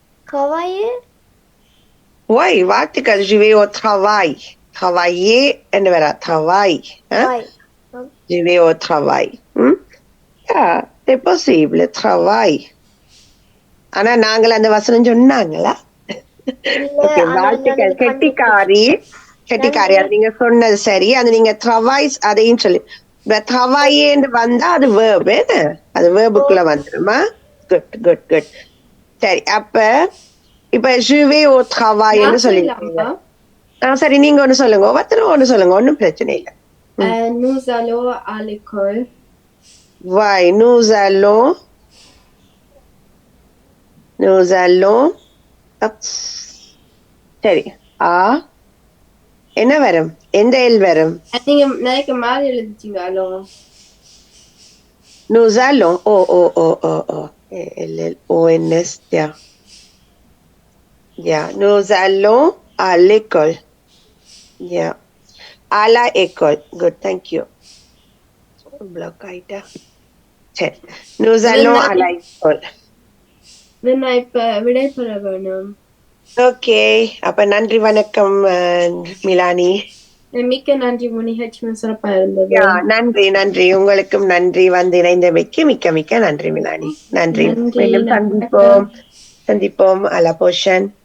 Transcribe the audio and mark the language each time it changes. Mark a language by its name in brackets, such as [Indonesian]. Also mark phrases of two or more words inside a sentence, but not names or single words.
[French] travailler. Why? வாழ்த்துக்கள். Je vais au travail. [Tamil] Travailler என்று வரா. [French] Travail. Travail. Je vais au travail. Yeah, c'est possible. Travail. [Tamil] ஆனா நாங்கள் அந்த வசனம் சொன்னாங்களா? ஓகே, வாழ்த்துக்கள். கெட்டிக்காரி அது நீங்க சொன்னது சரி. அது நீங்க travail அதையும் சொல்லி travailler வந்தா அது verb. அது verbuக்குள்ள வந்துருமா? [English] good good good. [Tamil] சரி, அப்ப இப்ப [French] je vais au travail [Tamil] என்று சொல்லிருக்கீங்க. சரி, நீங்க ஒண்ணு சொல்லுங்க. ஒவ்வொருத்தரும் ஒண்ணு சொல்லுங்க. ஒண்ணும் பிரச்சனை இல்லை. [French] Nous allons à l'école. Ouais, nous allons சரி. [Tamil] என்ன வரும்? எந்த எல் வரும்? நீங்க நினைக்க மாதிரி எழுதிட்டீங்க. அலோ [French] Nous allons. L-L-O-N-S. Yeah. Nous allons à l'école. Yeah. À la école. [English] Good, thank you. [Tamil] Block ஆயிட்டா. சரி. [French] Nous allons à la école. [Tamil] நான் இப்ப விடைபெற வேணும். ஓகே, அப்ப நன்றி வணக்கம் மிலானி. மிக்க நன்றி முனிஹெச், சிறப்பா இருந்தது. நன்றி நன்றி, உங்களுக்கும் நன்றி. வந்து இணைந்தமைக்கு மிக்க மிக்க நன்றி மிலானி. நன்றி. மீண்டும் சந்திப்போம். அலா போஷன்.